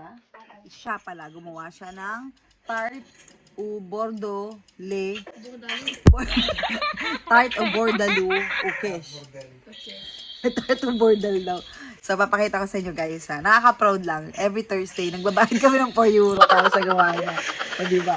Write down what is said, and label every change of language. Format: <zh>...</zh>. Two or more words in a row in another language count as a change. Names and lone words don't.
<tl>Siya pala, gumawa siya ng</tl> <fr>tart au bordeaux le. Tart au bordalou au quiche. Tart au bordalou</fr> <tl>daw. So, papakita ko sa inyo guys ha. Nakaka-proud lang.</tl> <en>Every Thursday,</en> <tl>nagbabayad kami ng 4 euro para sa gawa niya. O, diba?</tl>